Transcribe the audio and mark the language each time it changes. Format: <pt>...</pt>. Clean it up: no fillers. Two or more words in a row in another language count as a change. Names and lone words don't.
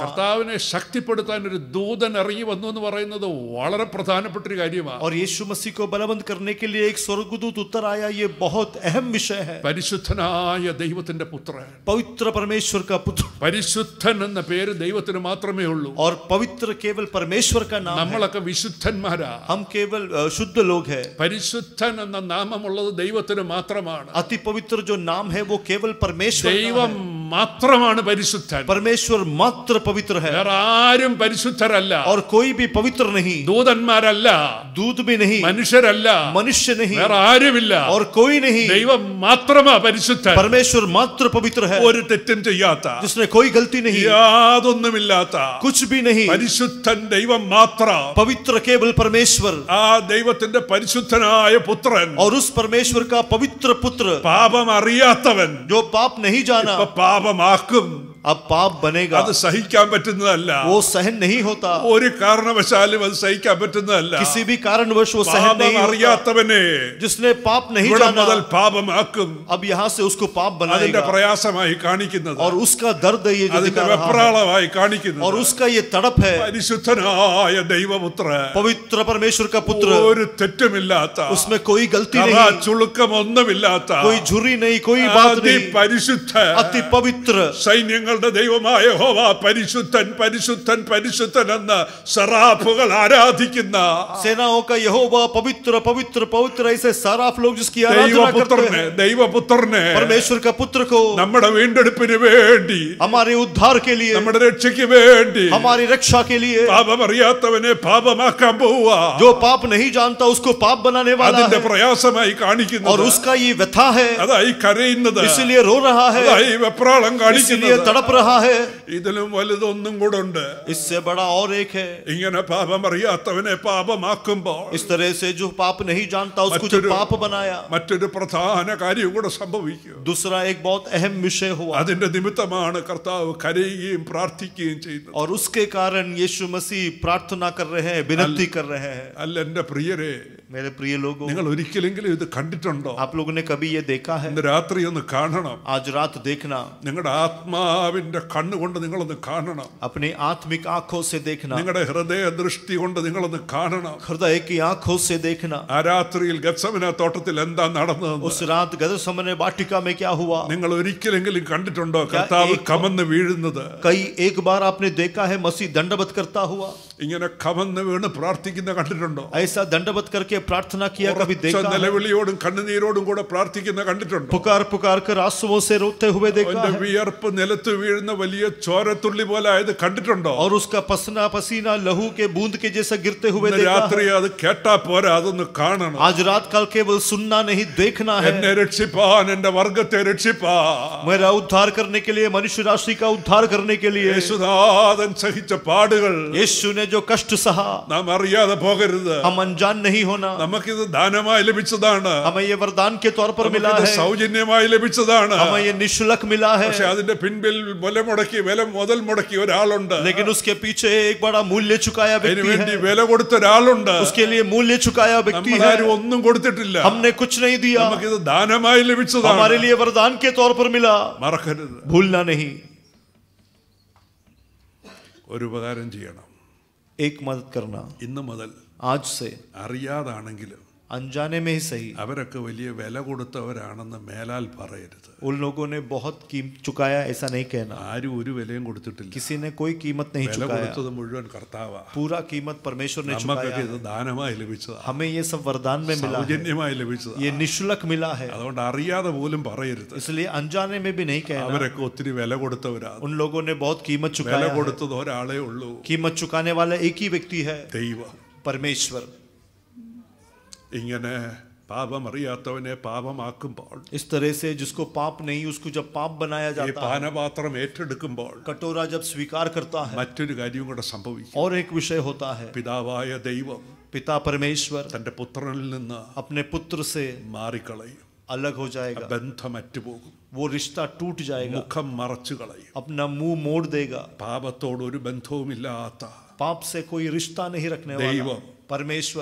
<ml>കർത്താവിനെ ശക്തിപ്പെടുത്താൻ ഒരു ദൂതൻ ഇറങ്ങി വന്നു എന്ന് പറയുന്നത് വളരെ പ്രധാനപ്പെട്ട ഒരു കാര്യമാണ്.</ml> <hi>और यीशु मसीह को बलवंत करने के लिए एक स्वर्गदूत उतर आया, ये बहुत अहम विषय है।</hi> <ml>പരിശുദ്ധനായ ദൈവത്തിന്റെ പുത്രൻ,</ml> <hi>पवित्र परमेश्वर का पुत्र,</hi> <ml>പരിശുദ്ധൻ എന്ന പേര് ദൈവത്തിന് മാത്രമേ ഉള്ളൂ.</ml> <hi>और पवित्र केवल परमेश्वर का नाम है।</hi> <ml>നമ്മളൊക്കെ വിശുദ്ധന്മാരാ,</ml> <hi>हम केवल शुद्ध लोग हैं।</hi> <ml>പരിശുദ്ധൻ എന്ന നാമമുള്ളത് ദൈവത്തിന് മാത്രമാണ്.</ml> <hi>अति पवित्र जो नाम है वो केवल परमेश्वर का</hi> <ml>ദൈവം</ml> <hi>है।</hi> <ml>മാത്രമാണ് പരിശുദ്ധൻ.</ml> <hi>परमेश्वर मात्र पवित्र है</hi> <ml>വേറെ ആരും പരിശുദ്ധരല്ല.</ml> <hi>और कोई भी पवित्र नहीं,</hi> <ml>ദൂതന്മാരല്ല,</ml> <hi>दूत भी नहीं,</hi> <ml>മനുഷ്യരല്ല,</ml> <hi>मनुष्य नहीं,</hi> <ml>വേറെ ആരുമില്ല.</ml> <hi>और कोई नहीं,</hi> <ml>ദൈവം മാത്രമാ പരിശുദ്ധൻ.</ml> <hi>परमेश्वर मात्र पवित्र है,</hi> <ml>ഒരു തെറ്റും ചെയ്യാത്ത,</ml> <hi>जिसने कोई गलती नहीं,</hi> <ml>യാതൊന്നുമില്ലാത്ത</ml> <hi>कुछ भी नहीं,</hi> <ml>പരിശുദ്ധൻ ദൈവം മാത്രം.</ml> <hi>पवित्र केवल परमेश्वर।</hi> <ml>ആ ദൈവത്തിന്റെ പരിശുദ്ധനായ പുത്രൻ,</ml> <hi>और उस परमेश्वर का पवित्र पुत्र</hi> <ml>പാപം അറിയാത്തവൻ</ml> <hi>जो पाप नहीं जाना</hi> <ml>ഇപ്പൊ പാപമാക്കും.</ml> <hi>अब पाप बनेगा।</hi> <ml>അത് സഹിക്കാൻ പറ്റുന്നതല്ല.</ml> <hi>वो सहन नहीं होता,</hi> <ml>ഒരു കാരണവശാലും അത് സഹിക്കാൻ പറ്റുന്നതല്ല.</ml> <hi>किसी भी कारणवश वो सहन</hi> <ml>പാപം</ml> <hi>नहीं होता।</hi> <ml>അറിയാത്തവനെ</ml> <hi>जिसने पाप नहीं</hi> <ml>ഇവിടെ</ml> <hi>जाना</hi> <ml>മുതൽ പാപമാക്കും.</ml> <hi>अब यहाँ से उसको पाप</hi> <ml>അതിന്റെ</ml> <hi>बनाएगा,</hi> <ml>പ്രയാസമായി കാണിക്കുന്നത്,</ml> <hi>और उसका दर्द है ये जो</hi> <ml>അതിന്റെ</ml> <hi>दिखा रहा है,</hi> <ml>വെപ്രാളമായി</ml> <hi>और</hi> <ml>കാണിക്കുന്നത്</ml> <hi>उसका ये तड़प है।</hi> <ml>പരിശുദ്ധനായ ദൈവപുത്രൻ,</ml> <hi>पवित्र परमेश्वर का पुत्र,</hi> <ml>ഒരു തെറ്റുമില്ലാത്ത,</ml> <hi>उसमें कोई गलती</hi> <ml>കറ</ml> <hi>नहीं,</hi> <ml>ചുളുക്കമൊന്നുമില്ലാത്ത,</ml> <hi>कोई झुर्री नहीं, कोई बात नहीं,</hi> <ml>പരിശുദ്ധ,</ml> <hi>अति पवित्र,</hi> <ml>സൈന്യങ്ങളുടെ ദൈവമായ യഹോവ പരിശുദ്ധൻ പരിശുദ്ധൻ പരിശുദ്ധൻ എന്ന് സറാഫുകൾ ആരാധിക്കുന്ന</ml> <hi>सेनाओं का यहोवा पवित्र पवित्र पवित्र, ऐसे साराफ लोग जिसकी आराधना करते</hi> <ml>ദൈവപുത്രനെ,</ml> <hi>हैं,</hi> <ml>ദൈവപുത്രനെ</ml> <hi>परमेश्वर का पुत्र को</hi> <ml>നമ്മുടെ വീണ്ടെടുപ്പിന് വേണ്ടി,</ml> <hi>हमारे उद्धार के लिए,</hi> <ml>നമ്മുടെ രക്ഷയ്ക്ക് വേണ്ടി,</ml> <hi>हमारी रक्षा के लिए,</hi> <ml>പാപമറിയാത്തവനെ പാപമാക്കാൻ പോവുക.</ml> <hi>जो पाप नहीं जानता उसको पाप बनाने वाला</hi> <ml>അതിന്റെ</ml> <hi>है,</hi> <ml>പ്രയാസമായി</ml> <hi>और</hi> <ml>കാണിക്കുന്നത്,</ml> <hi>उसका ये व्यथा है,</hi> <ml>അതായി കരയുന്നത്,</ml> <hi>इसीलिए रो रहा है,</hi> <ml>അതായി വെപ്രാളം</ml> <hi>इसीलिए</hi> <ml>കാണിക്കുന്നത്.</ml> <hi>तड़प रहा है।</hi> <ml>ഇതിലും വലുതൊന്നും കൂടെ ഉണ്ട്.</ml> <hi>इससे बड़ा और एक है,</hi> <ml>ഇങ്ങനെ പാപമറിയാത്തവനെ പാപമാക്കുമ്പോൾ</ml> <hi>इस तरह से जो पाप नहीं जानता उसको जो पाप बनाया,</hi> <ml>മറ്റൊരു പ്രധാന കാര്യം കൂടെ സംഭവിക്കും.</ml> <hi>दूसरा एक बहुत अहम विषय हुआ,</hi> <ml>അതിന്റെ നിമിത്തമാണ് കർത്താവ് കരയുകയും പ്രാർത്ഥിക്കുകയും ചെയ്യുന്നത്.</ml> <hi>और उसके कारण यीशु मसीह प्रार्थना कर रहे हैं, विनती कर रहे हैं।</hi> <ml>അല്ല എന്റെ പ്രിയരെ,</ml> <hi>मेरे प्रिय लोगों,</hi> <ml>നിങ്ങൾ ഒരിക്കലെങ്കിലും ഇത് കണ്ടിട്ടുണ്ടോ?</ml> <hi>आप लोगों ने कभी ये देखा है?</hi> <ml>ഇന്ന് രാത്രി ഒന്ന് കാണണം.</ml> <hi>आज रात देखना,</hi> <ml>നിങ്ങളുടെ ആത്മാവിന്റെ കണ്ണുകൊണ്ട് നിങ്ങളൊന്ന് കാണണം.</ml> <hi>अपनी आत्मिक आंखों से देखना,</hi> <ml>നിങ്ങളുടെ ഹൃദയ ദൃഷ്ടി കൊണ്ട് നിങ്ങളൊന്ന് കാണണം.</ml> <hi>हृदय की आंखों से देखना।</hi> <ml>ആ രാത്രിയിൽ ഗത്സമന തോട്ടത്തിൽ എന്താ നടന്നതെന്ന്</ml> <hi>उस रात गदसमने वाटिका में क्या हुआ?</hi> <ml>നിങ്ങൾ ഒരിക്കലെങ്കിലും കണ്ടിട്ടുണ്ടോ കർത്താവ് കമന്ന് വീഴുന്നത്?</ml> <hi>कई एक बार आपने देखा है मसीह दंडवत करता हुआ?</hi> <ml>ഇങ്ങനെ കമന്ന് വീണ് പ്രാർത്ഥിക്കുന്ന കണ്ടിട്ടുണ്ടോ?</ml> <hi>ऐसा दंडवत करके प्रार्थना किया कभी</hi> <ml>ഉറച്ച</ml> <hi>देखा है?</hi> <ml>നിലവിളിയോടും കണ്ണുനീരോടും കൂടെ പ്രാർത്ഥിക്കുന്ന കണ്ടിട്ടുണ്ടോ?</ml> <hi>पुकार पुकार कर आंसुओं से रोते हुए देखा</hi> <ml>അവന്റെ</ml> <hi>है?</hi> <ml>വിയർപ്പ് നിലത്ത് വീഴുന്ന വലിയ ചോരത്തുള്ളി പോലെ ആയത് കണ്ടിട്ടുണ്ടോ?</ml> <hi>और उसका पसीना पसीना लहू के बूंद के जैसा गिरते हुए</hi> <ml>ഇന്ന്</ml> <hi>देखा</hi> <ml>രാത്രി</ml> <hi>है?</hi> <ml>അത് കേട്ടാ പോരാ, അതൊന്ന് കാണണം.</ml> <hi>आज रात काल केवल सुनना नहीं, देखना है।</hi> <ml>എന്നെ രക്ഷിപ്പാൻ, എന്റെ വർഗത്തെ രക്ഷിപ്പാൻ,</ml> <hi>मेरा उद्धार करने के लिए, मनुष्य राशि का उद्धार करने के लिए</hi> <ml>യേശുനാഥൻ സഹിച്ച പാടുകൾ</ml> <hi>यीशु ने जो कष्ट सहा,</hi> <ml>നാം അറിയാതെ പോകരുത്.</ml> <hi>हम अनजान नहीं होना।</hi> <ml>നമുക്കിത് ദാനമായി ലഭിച്ചതാണ്,</ml> <hi>हमें ये वरदान के तौर पर मिला</hi> <ml>നമുക്കിത്</ml> <hi>है,</hi> <ml>സൗജന്യമായി ലഭിച്ചതാണ്.</ml> <hi>हमें ये निःशुल्क मिला है,</hi> <ml>പക്ഷെ അതിന്റെ പിൻപിൽ മുതൽ മുടക്കി ഒരാളുണ്ട്.</ml> <hi>लेकिन उसके पीछे एक बड़ा मूल्य चुकाया व्यक्ति</hi> <ml>അതിനുവേണ്ടി</ml> <hi>है,</hi> <ml>വില കൊടുത്ത ഒരാളുണ്ട്.</ml> <hi>उसके लिए मूल्य चुकाया व्यक्ति है।</hi> <ml>നമ്മളാരും ഒന്നും കൊടുത്തിട്ടില്ല,</ml> <hi>हमने कुछ नहीं दिया,</hi> <ml>നമുക്കിത് ദാനമായി ലഭിച്ചതാണ്.</ml> <hi>हमारे लिए वरदान के तौर पर मिला।</hi> <ml>മറക്കരുത്.</ml> <hi>भूलना नहीं।</hi> <ml>ഒരു ഉപകാരം ചെയ്യണം.</ml> <hi>एक मदद करना,</hi> <ml>ഇന്നു മുതൽ</ml> <hi>आज से</hi> <ml>അറിയാതാണെങ്കിലും</ml> <hi>अनजाने में ही सही,</hi> <ml>അവരൊക്കെ വലിയ വില കൊടുത്തവരാണെന്ന് മേലാൽ പറയരുത്.</ml> <hi>उन लोगों ने बहुत कीमत चुकाया ऐसा नहीं कहना।</hi> <ml>ആരും ഒരു വിലയും കൊടുത്തിട്ടില്ല.</ml> <hi>किसी ने कोई कीमत नहीं</hi> <ml>വില</ml> <hi>चुकाया,</hi> <ml>കൊടുത്തത് മുഴുവൻ കർത്താവാ.</ml> <hi>पूरा कीमत परमेश्वर ने चुकाया</hi> <ml>നമുക്കൊക്കെ ഇത്</ml> <hi>है।</hi> <ml>ദാനമായി ലഭിച്ചതാണ്,</ml> <hi>हमें ये सब वरदान में मिला है,</hi> <ml>സൗജന്യമായി ലഭിച്ചതാണ്.</ml> <hi>ये निःशुल्क मिला है,</hi> <ml>അതുകൊണ്ട് അറിയാതെ പോലും പറയരുത്.</ml> <hi>इसलिए अनजाने में भी नहीं कहना।</hi> <ml>അവരൊക്കെ ഒത്തിരി വില കൊടുത്തവരാണ്.</ml> <hi>उन लोगों ने बहुत कीमत</hi> <ml>വില</ml> <hi>चुकाया है।</hi> <ml>കൊടുത്തത് ഒരാളേ ഉള്ളൂ,</ml> <hi>कीमत चुकाने वाला एक ही व्यक्ति है,</hi> <ml>ദൈവം.</ml> <hi>परमेश्वर।</hi> <ml>ഇങ്ങനെ പാപമറിയാത്തവനെ പാപമാക്കുമ്പോൾ,</ml> <hi>इस तरह से जिसको पाप नहीं उसको जब पाप बनाया</hi> <ml>ഈ</ml> <hi>जाता है,</hi> <ml>പാനപാത്രം ഏറ്റെടുക്കുമ്പോൾ</ml> <hi>कटोरा जब स्वीकार करता है,</hi> <ml>മറ്റൊരു കാര്യവും കൂടെ സംഭവിക്കും.</ml> <hi>और एक विषय होता है,</hi> <ml>പിതാവായ ദൈവം</ml> <hi>पिता परमेश्वर</hi> <ml>തന്റെ പുത്രനിൽ നിന്ന്</ml> <hi>अपने पुत्र से</hi> <ml>മാറിക്കളയും.</ml> <hi>अलग हो जाएगा,</hi> <ml>ബന്ധം അറ്റുപോകും,</ml> <hi>वो रिश्ता टूट जाएगा,</hi> <ml>മുഖം മറച്ചു കളയും.</ml> <hi>अपना मुंह मोड़ देगा,</hi> <ml>പാപത്തോട് ഒരു ബന്ധവുമില്ലാത്ത</ml> <hi>पाप से कोई रिश्ता नहीं रखने वाला।</hi> <ml>ദൈവം</ml> <hi>परमेश्वर</hi>